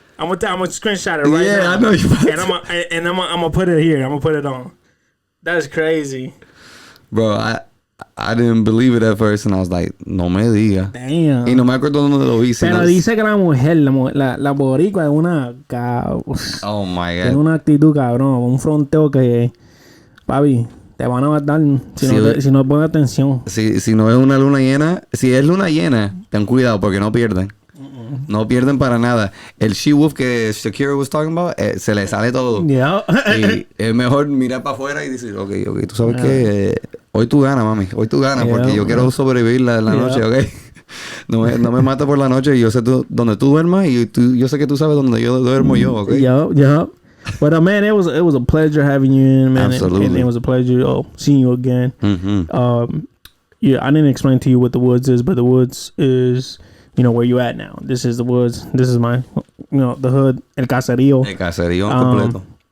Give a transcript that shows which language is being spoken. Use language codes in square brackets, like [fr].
[en] I'm gonna screenshot it right now. Yeah, I know you. And I'm gonna put it here. I'm gonna put it on. That's crazy. Bro, I didn't believe it at first, and I was like, [es] no me diga. [en] Damn. [es] Y no me acuerdo dónde lo hice. Pero dice que la mujer, la boricua es una... [en] Oh, my God. [es] Tiene una actitud, cabrón. Un fronteo que... Papi, Te van a matar si no pones atención. Si no es una luna llena, si es luna llena, ten cuidado porque no pierden. No pierden para nada. El she-wolf que Shakira [en] was talking about, [es] se le sale todo. [en] Yeah. [es] Y es mejor mirar para afuera y decir, ok, tú sabes que hoy tú ganas, mami. Hoy tú ganas porque yo quiero sobrevivir la noche, ok. No me mata por la noche y yo sé dónde tú duermas y yo sé que tú sabes dónde yo duermo yo, ok. [en] Yeah. But man, it was a pleasure having you in, man. Absolutely. And it was a pleasure seeing you again. Mm-hmm. Yeah, I didn't explain to you what the WOODZ is, but the WOODZ is, where you at now. This is the WOODZ. This is my, the hood, [es] el caserío. El caserío completo.